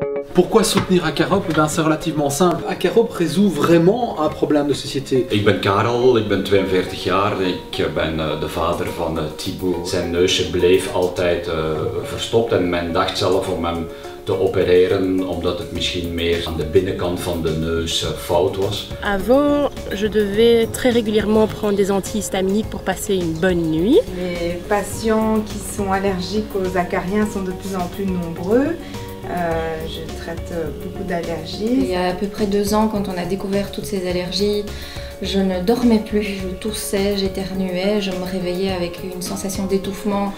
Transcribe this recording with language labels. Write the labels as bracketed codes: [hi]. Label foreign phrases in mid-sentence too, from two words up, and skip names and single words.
[fr] Pourquoi soutenir Acarop? C'est relativement simple. Acarop résout vraiment un problème de société. [nl] Ik ben Karel, ik ben 42 jaar, ik ben de vader van Thibaut. Zijn neusje bleef altijd verstopt en men dacht zelf om hem te opereren omdat het misschien meer aan de binnenkant van de neus fout was. [fr] Avant, je devais très régulièrement prendre des antihistaminiques pour passer une bonne nuit. Les patients qui sont allergiques aux acariens sont de plus en plus nombreux. Je traite beaucoup d'allergies. Il y a à peu près 2 ans, quand on a découvert toutes ces allergies, je ne dormais plus, je toussais, j'éternuais, je me réveillais avec une sensation d'étouffement.